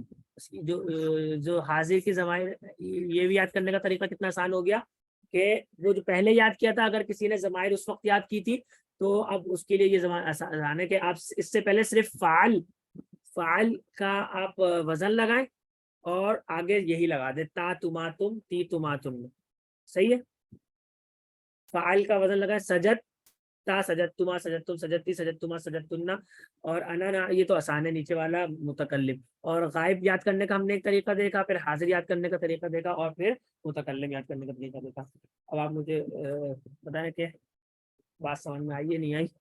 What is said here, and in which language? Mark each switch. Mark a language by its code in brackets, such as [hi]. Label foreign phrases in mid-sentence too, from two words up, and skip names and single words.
[ur] جو حاضر کی ضمائر، یہ بھی یاد کرنے کا طریقہ کتنا آسان ہو گیا کہ وہ جو پہلے یاد کیا تھا، اگر کسی نے ضمائر اس وقت یاد کی تھی تو اب اس کے لیے یہ ضمائر آسان ہے کہ آپ اس سے پہلے صرف فعل، فعل کا آپ وزن لگائیں اور آگے یہی لگا دیں [ar] تا تما تم، تی تما تم. [ur] صحیح ہے. فعل کا وزن لگائیں، [ar] سجد تا، سجد تما، سجد تم، سجدتی، سجد تما، سجد تننا. [ur] اور انا، یہ تو آسان ہے نیچے والا متکلم. اور غائب یاد کرنے کا ہم نے ایک طریقہ دیکھا، پھر حاضر یاد کرنے کا طریقہ دیکھا اور پھر متکلم یاد کرنے کا طریقہ دیکھا. اب آپ مجھے بتائیں کہ بات سمجھ میں آئی یا نہیں آئی؟